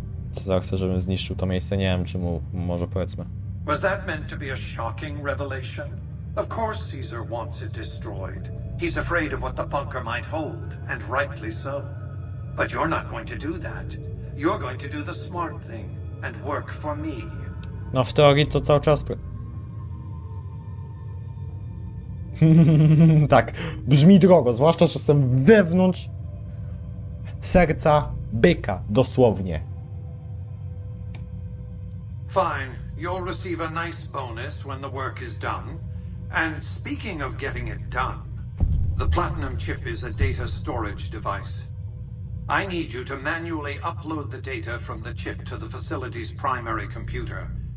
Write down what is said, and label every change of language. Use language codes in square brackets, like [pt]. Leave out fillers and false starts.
[pl] Cezar chce, żebym zniszczył to miejsce. Nie wiem, czy mu może powiedzmy. [en] Was that meant to be a shocking revelation? Of course Caesar wants it destroyed. He's afraid of what the bunker might hold, and rightly so. But you're not going to do that. You're going to do the smart thing and work for me. [pl] No w teorii to cały czas... Tak, brzmi drogo, zwłaszcza, że jestem wewnątrz serca byka, dosłownie. [en] Fine. You'll receive a nice bonus when the work is done. And speaking of getting it done, the platinum chip is a data storage device. I need you to manually upload the data from the chip to the facility's primary computer.